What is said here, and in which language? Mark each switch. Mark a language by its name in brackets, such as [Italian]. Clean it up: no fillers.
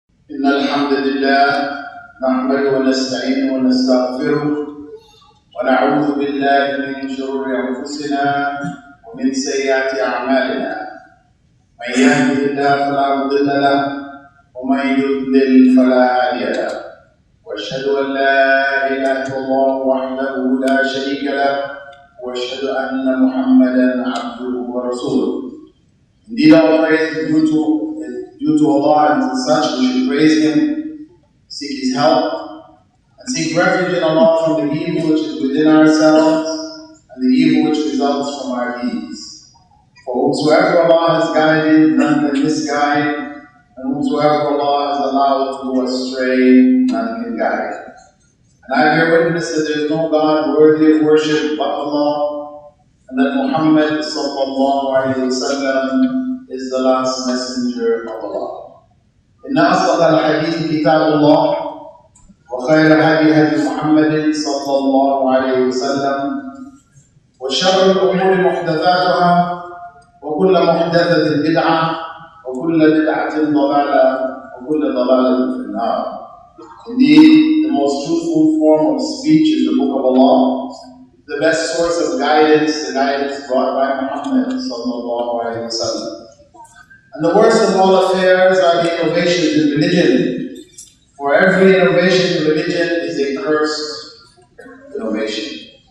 [Arabic] إن الحمد لله نحمده ونستعينه ونستغفره ونعوذ بالله من شرور أنفسنا ومن سيئات أعمالنا من يهده الله فلا مضل له ومن يضلل فلا هادي له وأشهد أن لا إله إلا الله وحده لا شريك له وأشهد أن محمدا عبده ورسوله. [English] Indeed, all praise is due to Allah, and as such we should praise Him, seek His help, and seek refuge in Allah from the evil which is within ourselves and the evil which results from our deeds. For whomsoever Allah has guided, none can misguide, and whomsoever Allah has allowed to go astray, none can guide. And I bear witness that there is no God worthy of worship but Allah, and that Muhammad sallallahu alayhi wa sallam is the last messenger of Allah. [Arabic] إن أصدق الحديث كتاب الله وخير هدي هدي محمد صلى الله عليه وسلم وشر الأمور محدثاتها وكل محدثة بدعة وكل بدعة ضلالة وكل ضلالة في النار. [English] Indeed, the most truthful form of speech is the Book of Allah, the best source of guidance, the guidance brought by Muhammad sallallahu alayhi wa sallam. And the worst of all affairs are the innovations in religion, for every innovation in religion is a cursed innovation.